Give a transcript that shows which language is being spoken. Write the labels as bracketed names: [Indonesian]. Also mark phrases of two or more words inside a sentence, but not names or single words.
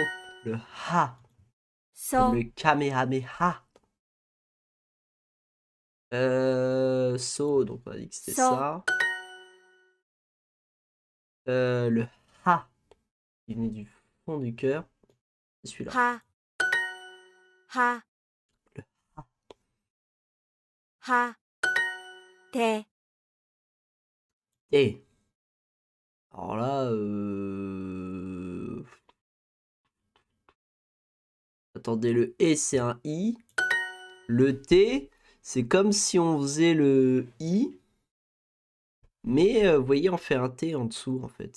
[French] Le Ha. Comme [Japanese] そ。 [French] le Kamehameha. So, donc on a dit que c'était So. ça. Le Ha. Qui venait du fond du cœur. C'est celui-là. [Japanese] は。は。 [French] Le Ha. [Japanese] は。て。 [French] Et. Alors là, attendez, le E c'est un I. Le T, c'est comme si on faisait le I. Mais vous voyez, on fait un T en dessous en fait.